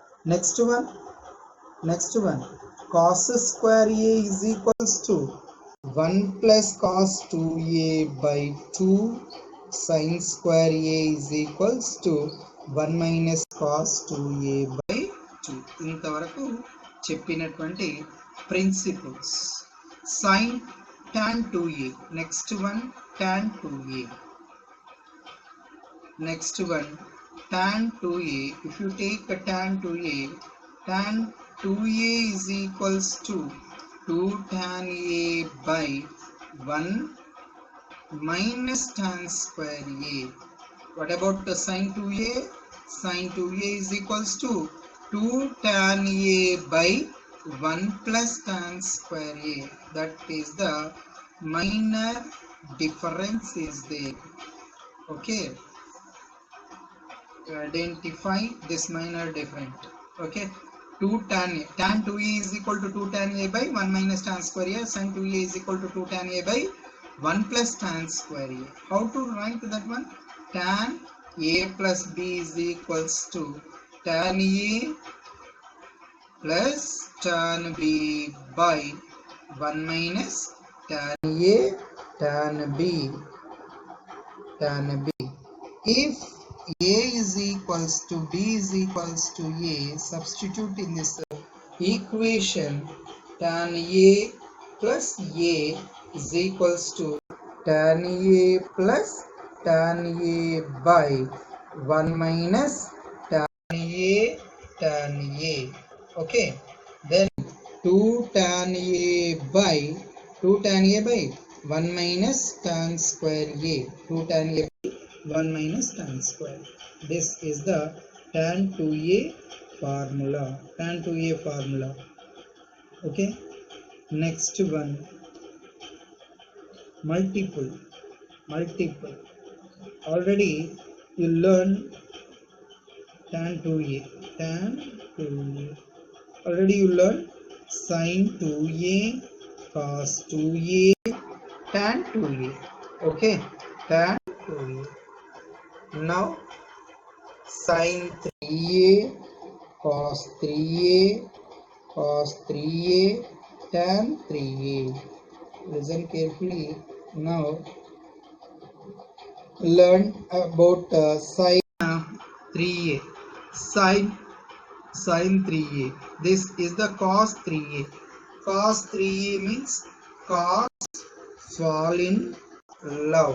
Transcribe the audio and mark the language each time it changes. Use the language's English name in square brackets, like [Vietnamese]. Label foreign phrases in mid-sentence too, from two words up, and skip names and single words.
[English] Next one, cos square A is equals to 1 plus cos 2A by 2 sin square A is equals to 1 minus cos 2A by 2. [Telugu] ఇంతవరకు చెప్పినటువంటి ప్రిన్సిపల్స్. [English] sin tan 2A. Next one, tan 2A. Next one, tan 2A. If you take a tan 2A, tan 2A is equals to 2 tan A by 1 minus tan square A. What about the sin 2A? Sin 2A is equals to 2 tan A by 1 plus tan square A. That is the minor difference is there. Okay. Identify this minor difference. Okay, 2 tan A. Tan 2A is equal to 2 tan A by 1 minus tan square A. Sin 2A is equal to 2 tan A by 1 plus tan square A. How to write that one? Tan A plus B is equals to tan A plus tan B by 1 minus tan A tan B. If A is equals to B is equals to A, substitute in this equation. Tan A plus A is equals to tan A plus tan A by 1 minus tan A tan A. Okay, then 2 tan A by 1 minus tan square A. 2 tan A 1 minus tan square. This is the tan 2A formula. Tan 2A formula. Okay. Next one, multiple. Already you learn tan 2A. Already you learn sin 2A, cos 2A, tan 2A. Okay. Tan 2A. Now sin 3A, cos 3A, tan 3A. Listen carefully. Now learn about sin 3A. Sin 3A. This is the cos 3A. Cos 3A means cos fall in love.